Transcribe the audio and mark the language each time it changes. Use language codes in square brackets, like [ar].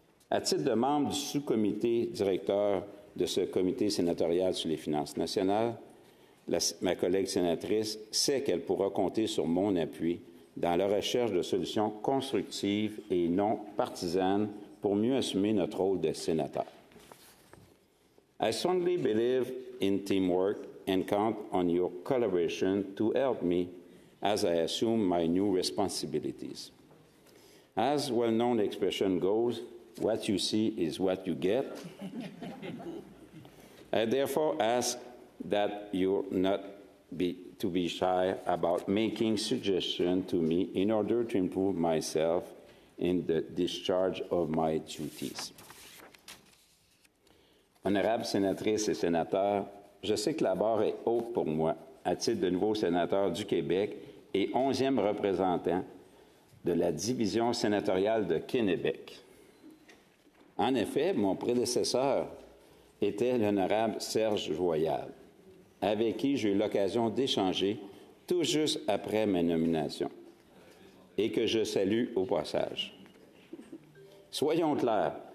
[fr] À titre de membre du sous-comité directeur de ce comité sénatorial sur les finances nationales, ma collègue sénatrice sait qu'elle pourra compter sur mon appui dans la recherche de solutions constructives et non partisanes pour mieux assumer notre rôle de sénateur. [en] I strongly believe in teamwork and count on your collaboration to help me as I assume my new responsibilities. As well-known expression goes, what you see is what you get. I therefore ask that you not be shy about making suggestions to me in order to improve myself in the discharge of my duties. [fr] Honorables sénatrices et sénateurs, je sais que la barre est haute pour moi, à titre de nouveau sénateur du Québec et 11e représentant de la division sénatoriale de Kennebec. En effet, mon prédécesseur était l'honorable Serge Joyal, avec qui j'ai eu l'occasion d'échanger tout juste après ma nomination, et que je salue au passage. Soyons clairs,